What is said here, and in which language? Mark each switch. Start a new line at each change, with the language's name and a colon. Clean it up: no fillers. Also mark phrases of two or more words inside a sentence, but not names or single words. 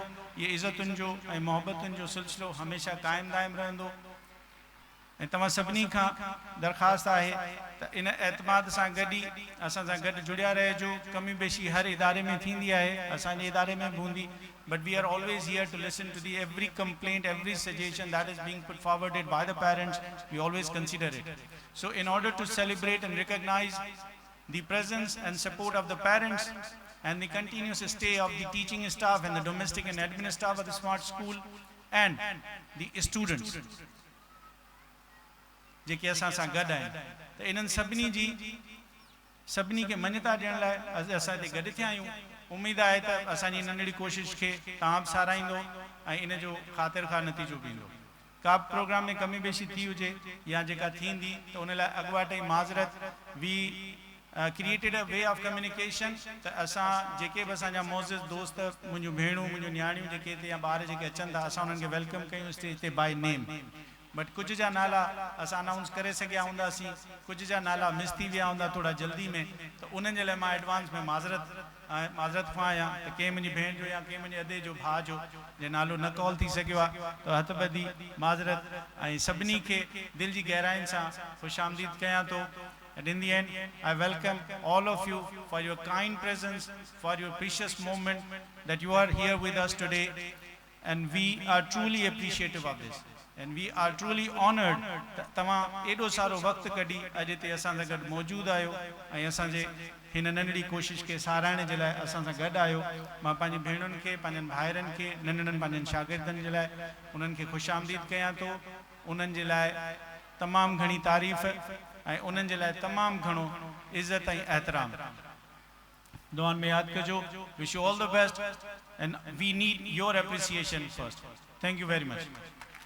Sindhi: इहे इज़तुनि जो ऐं मोहबतुनि जो सिलसिलो हमेशह क़ाइमु दाइमु रहंदो। ऐं तव्हां सभिनी खां दरख़्वास्त आहे त इन एतमाद सां गॾु ई असां सां गॾु जुड़िया रहिजो। कमी बेशी हर इदारे में थींदी आहे, असांजे इदारे में बि हूंदी,
English: but we are always here to listen to every complaint, every suggestion that is being put forwarded by the parents. We always consider it. So in order to celebrate and recognize the presence and support of the parents and the continuous stay of the teaching staff and the domestic and admin staff of the Smart School and the students
Sindhi: जेके असां सां गॾु आहिनि, त इन्हनि सभिनी खे मञता ॾियण लाइ असां हिते गॾु थिया आहियूं। उमेद आहे त असांजी नंढड़ी कोशिश खे तव्हां बि साराईंदो ऐं इन जो ख़ातिर खां नतीजो बि ईंदो। का बि प्रोग्राम में कमी बेशी थी हुजे या जेका थींदी त उन लाइ अॻुवाट ई माज़रत।
English: we created a way of communication,
Sindhi: त असां जेके बि असांजा मोज़िज़ दोस्त, मुंहिंजूं भेणूं, मुंहिंजूं न्याणियूं जेके हिते या ॿार जेके अचनि था, असां उन्हनि खे वेलकम कयूं स्टेज ते
English: by name.
Sindhi: बट कुछ जा नाला असां अनाउंस करे सघिया हूंदासीं, कुछ जा नाला मिस थी विया हूंदा थोड़ा जल्दी में, त उन्हनि जे लाइ मां एडवांस में माज़रत खां आहियां त कंहिं मुंहिंजी भेण जो या कंहिं मुंहिंजे अधे जो भाउ जो जे नालो न कॉल थी सघियो आहे, त हथ ॿधी माज़रत ऐं सभिनी खे दिलि जी गहराइनि सां ख़ुशि आमदीद कयां थो।
English: And in the end, I welcome all of you for your kind presence, for your precious moment that you are here with us today, and we are truly appreciative of this. And we are truly honored that
Sindhi: तव्हां एॾो सारो वक़्तु कढी अॼु हिते असां सां गॾु मौजूदु आहियो ऐं असांजे हिन नंढड़ी कोशिश खे साराइण जे लाइ असां सां गॾु आहियो। मां पंहिंजी भेणुनि खे, पंहिंजनि भाइरनि खे, नंढड़नि पंहिंजनि शागिर्दनि जे लाइ उन्हनि खे ख़ुशि आमदीद कयां थो। उन्हनि जे लाइ तमामु घणी तारीफ़ ऐं उन्हनि जे लाइ तमामु घणो इज़त ऐं एहतराम। दुआनि में यादि कजो।
English: Wish you all the best and we need your appreciation first. Thank you very much.